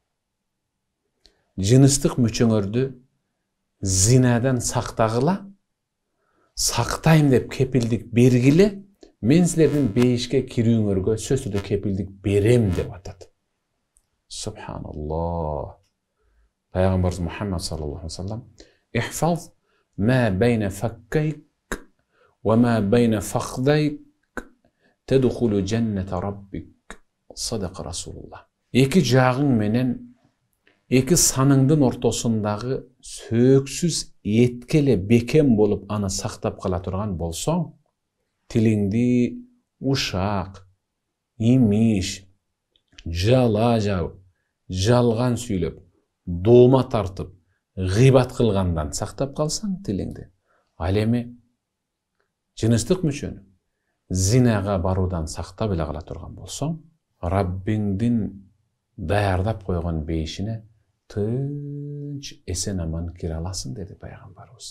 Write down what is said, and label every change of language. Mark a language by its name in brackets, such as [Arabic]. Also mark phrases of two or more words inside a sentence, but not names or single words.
[Kyrgyz] Жыныстык мүчөңөрдү зинадан сактагыла, сактайм деп кепилдик бергиле, мен силердин бейишке кирүүңөргө сөз түрдө кепилдик берем деп атат. Субханаллах. [Arabic] Пайгамбарыбыз Мухаммад صلى الله عليه وسلم احفظ ما بين فكيك وما بين فخذيك تدخل جنة ربك." صدق رسول الله. [Kyrgyz] Эки жагың менен эки саныңдын ортосундагы сөксүз эткеле бекем болуп аны сактап кала турган болсоң, тилиңди ушак, имиш, жала жабып, жалган сүйлөп, доома тартып, гыйбат кылгандан сактап калсаң тилиңди, ал эми жыныстык мүчөнү зинага баруудан сактап эле кала турган болсоң, Раббиңдин даярдап койгон бейишине тынч эсен аман кире аласың деди пайгамбарыбыз.